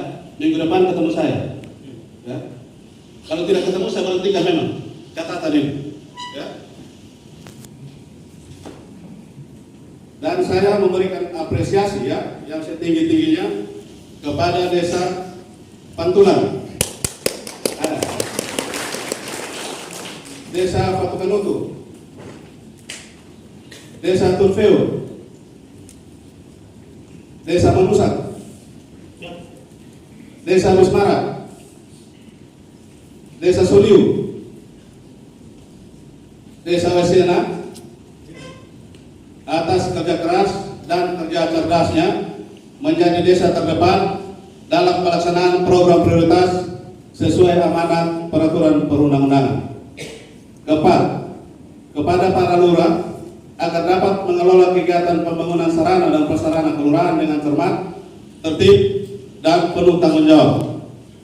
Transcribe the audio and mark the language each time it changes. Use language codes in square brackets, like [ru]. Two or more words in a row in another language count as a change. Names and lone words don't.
[id] Minggu depan ketemu saya, ya. Kalau tidak ketemu saya berhentikan memang catatan ini, ya. Dan saya memberikan apresiasi, ya, yang setinggi-tingginya kepada Desa Pantulan, Desa Patukanutu, Desa Tulfeo, Desa Manusak, Desa Musmara, Desa Soliu, Desa Wesena, atas kerja keras dan kerja cerdasnya menjadi desa terdepan dalam pelaksanaan program prioritas sesuai amanat peraturan perundang-undangan. Kepada para lurah agar dapat mengelola kegiatan pembangunan sarana dan prasarana kelurahan dengan cermat, tertib, dan penuh tanggung jawab.